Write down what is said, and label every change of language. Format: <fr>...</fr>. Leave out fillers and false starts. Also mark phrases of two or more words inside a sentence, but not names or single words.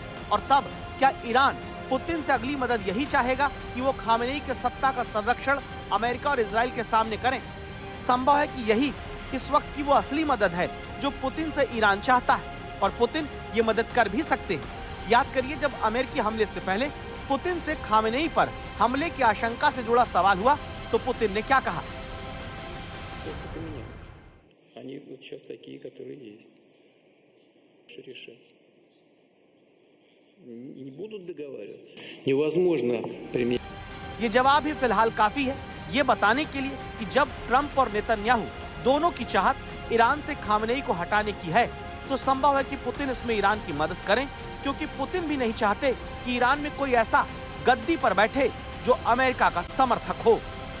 <hi>और तब क्या ईरान पुतिन से अगली मदद यही चाहेगा कि वो खामेनेई के सत्ता का संरक्षण अमेरिका और इजराइल के सामने करें? संभव है कि यही इस वक्त की वो असली मदद है जो पुतिन से ईरान चाहता है, और पुतिन ये मदद कर भी सकते हैं। याद करिए, जब अमेरिकी हमले से पहले पुतिन से खामेनेई पर हमले की आशंका से जुड़ा सवाल हुआ तो पुतिन ने क्या कहा?</hi> <ru>Они вот сейчас такие, которые есть. Решать. Не будут договариваться. Невозможно применять.</ru> <hi>ये जवाब ही फिलहाल काफी है ये बताने के लिए कि जब ट्रंप और नेतन्याहू दोनों की चाहत ईरान से खामेनेई को हटाने की है तो संभव है कि पुतिन इसमें ईरान की मदद करें, क्योंकि पुतिन भी नहीं चाहते कि ईरान में कोई ऐसा गद्दी पर बैठे जो अमेरिका का समर्थक हो।</hi>